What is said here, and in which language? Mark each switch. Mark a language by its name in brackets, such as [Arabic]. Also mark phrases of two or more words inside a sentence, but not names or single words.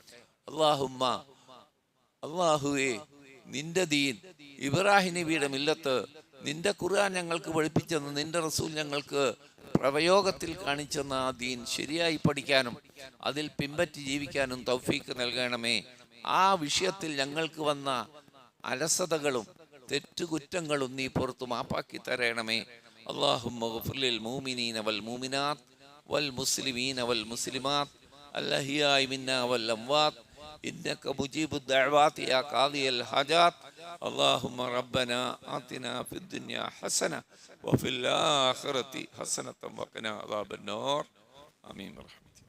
[Malayalam] അള്ളാഹുവേ, നിന്റെ ദീൻ, ഇബ്രാഹിം നബിയുടെ മില്ലത്ത്, നിന്റെ ഖുർആൻ ഞങ്ങൾക്ക് പഠിപ്പിച്ചെന്ന് നിന്റെ റസൂൽ ഞങ്ങൾക്ക് പ്രയോഗത്തിൽ കാണിച്ചെന്ന ആ ദീൻ ശരിയായി പഠിക്കാനും അതിൽ പിൻപറ്റി ജീവിക്കാനും തൗഫീഖ് നൽകണമേ. ആ വിഷയത്തിൽ ഞങ്ങൾക്ക് വന്ന അലസതകളും തെറ്റുകുറ്റങ്ങളും നീ പുറത്തു മാപ്പാക്കി തരണമേ. [Arabic] اللهم اغفر للمؤمنين والمؤمنات والمسلمين والمسلمات الأحياء منا والأموات إنك مجيب الدعوات يا قاضي الحاجات. اللهم ربنا آتنا في الدنيا حسنة وفي الآخرة حسنة وقنا عذاب النار. آمين.